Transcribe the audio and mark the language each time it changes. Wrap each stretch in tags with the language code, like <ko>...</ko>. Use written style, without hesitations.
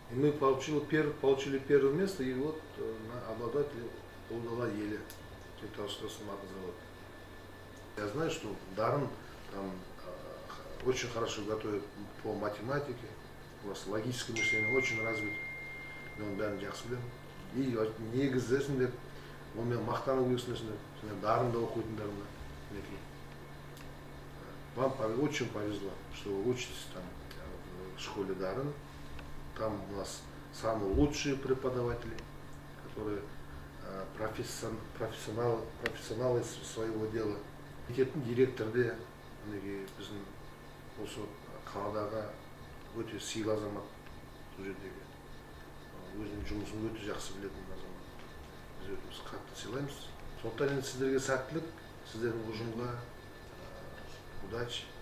<ru>И мы получили первое место, и вот обладатели Улу Дала Еле. Кентавский трансформатор завод. Я знаю, что Дарын там очень хорошо готовит по математике, у вас логическое мышление очень развито.</ru> <kk>Мен бәрін жақсы білемін.</kk> <ru>И</ru> <kk>негізі онымен мақтанып өсінесіңдер, дарында оқитындарына.</kk> <ru>Вам очень повезло, что вы учитесь там школе Дарын. Там у нас самые лучшие преподаватели, которые профессионалы своего дела.</ru> <kk>Директор де біздің осы қаладағы өте сыйлы азамат, сол жердегі өзінің жұмысын өте жақсы білетін азамат. Біз өзіміз қатты сыйлаймыз. Сондықтан енді сіздерге сәттілік, сіздердің ұжымға</kk> <ru>удачи.</ru>